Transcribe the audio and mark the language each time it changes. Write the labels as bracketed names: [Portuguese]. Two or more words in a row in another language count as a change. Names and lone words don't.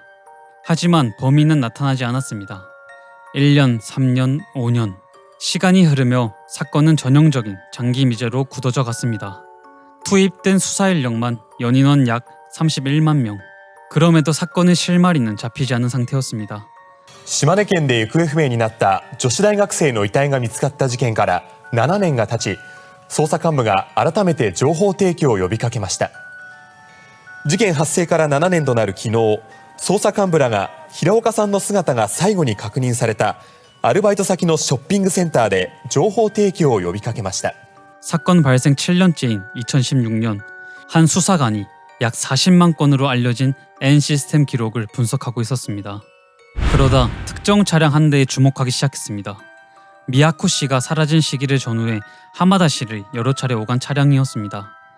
[Korean] 하지만 범인은 나타나지 않았습니다. 1년, 3년, 5년 시간이 흐르며 사건은 전형적인 장기 미제로 굳어져 갔습니다. 투입된 수사 인력만 연인원 약 31만 명. 그럼에도 사건의 실마리는 잡히지 않은 상태였습니다. [Japanese] 島根県で行方不明になった女子大学生の遺体が見つかった事件から7年が経ち、捜査幹部が改めて情報提供を呼びかけました。事件発生から7年となる昨日、捜査幹部らが平岡さんの姿が最後に確認されたアルバイト先のショッピングセンターで情報提供を呼びかけました。 [Korean] 사건 발생 7년째인 2016년 한 수사관이 약 40만 건으로 알려진 N 시스템 기록을 분석하고 있었습니다. 그러다 특정 차량 한 대에 주목하기 시작했습니다. 미야코 씨가 사라진 시기를 전후해 하마다시를 여러 차례 오간 차량이었습니다.